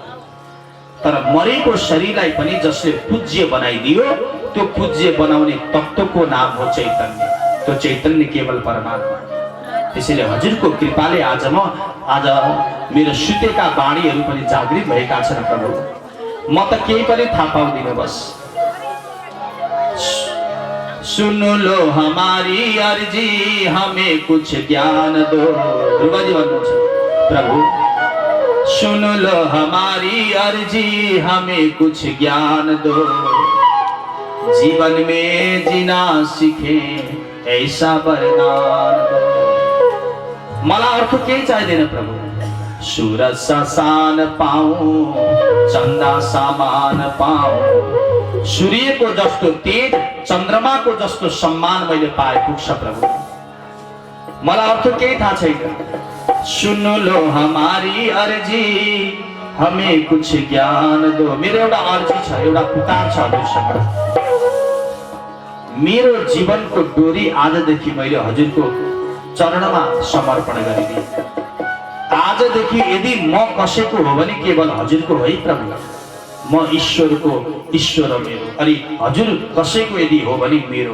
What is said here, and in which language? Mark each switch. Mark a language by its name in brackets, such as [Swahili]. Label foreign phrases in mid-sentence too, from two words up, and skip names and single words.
[Nepali] तर मरेको शरीरलाई पनि जसले पूज्य बनाइदियो, त्यो पूज्य बनाउने तत्त्वको नाम हो चैतन्य। त्यो चैतन्य केवल परमात्मा। त्यसैले हजुरको कृपाले आज मेरो सुतेका वाणीहरू पनि जागृत भएका छन् प्रभु। म त केही पनि थाहा पाउँदिनँ, [Hindi] बस सुन लो हमारी अर्जी, हमें कुछ ज्ञान दो। [Nepali] ध्रुवजी भन्नुहुन्छ, प्रभु [Hindi] सुन लो हमारी अर्जी, हमें कुछ ज्ञान दो, जीवन में जीना सीखे ऐसा वरदान दो। [Nepali] मलाई अर्थ केही चाहिँदैन प्रभु। [Hindi] सूरज सान पाऊं, चंदा सामान पाऊं, [Nepali] सूर्यको जस्तो तेज, चन्द्रमाको जस्तो सम्मान मैले पाए पुग्छ प्रभु। मलाई अर्थ केही थाहा छैन। [Hindi] सुन लो हमारी अर्जी, हमें कुछ ज्ञान दो। [Nepali] मेरो एउटा अर्जी छ, एउटा पुकार छ हजुरसँग। मेरो जीवनको डोरी आजदेखि मैले हजुरको चरणमा समर्पण गरिदिएँ। आजदेखि यदि म कसैको हो भने केवल हजुरको है प्रभु। म ईश्वरको ईश्वर हो मेरो, अनि हजुर कसैको यदि हो भने मेरो।